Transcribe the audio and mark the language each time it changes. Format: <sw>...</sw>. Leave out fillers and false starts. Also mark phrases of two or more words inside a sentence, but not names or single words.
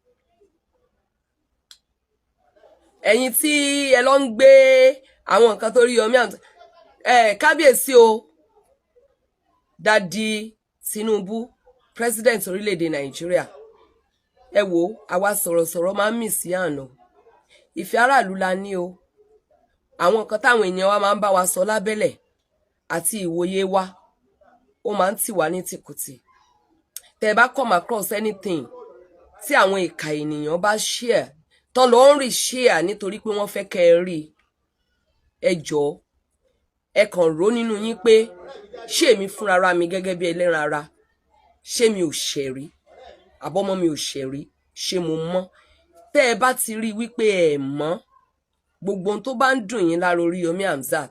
<yo>Ẹ̀yin tí ẹ lọ ń gbé àwọn nǹkan tó Oriyomi Hamzat, kábíyèsí o, Daddy Tinubu, president orílẹ̀-èdè Nàìjíríà. Ẹ wò, àwa sọ̀rọ̀sọ̀rọ̀ máa ń mì sí àná. Ìfẹ́ aráàlú la ní o. Àwọn nǹkan táwọn èèyàn wa máa ń bá wa sọ lábẹ́lẹ̀ àti ìwòye wa, ó máa ń tì wá ní tìkùtì. Tẹ́ bá</yo> <en>come across anything</en> <yo>tí àwọn ìkà ènìyàn bá share, tán lọ ń rí share nítorí pé wọ́n fẹ́ kẹ́ ẹ rí, ẹ jọ̀ọ́ ẹ kàn rò nínú yín pé ṣé èmi fúnra mi gẹ́gẹ́ bí ẹlẹ́ran ara ṣé mi ò ṣẹ̀rí àbọ́mọ́ mi ò ṣẹ̀rí ṣé mo mọ́ tẹ́ ẹ bá ti rí wípé ẹ mọ́ gbogbo ohun tó bá ń dùn yín lára Oriyomi Hamzat</yo>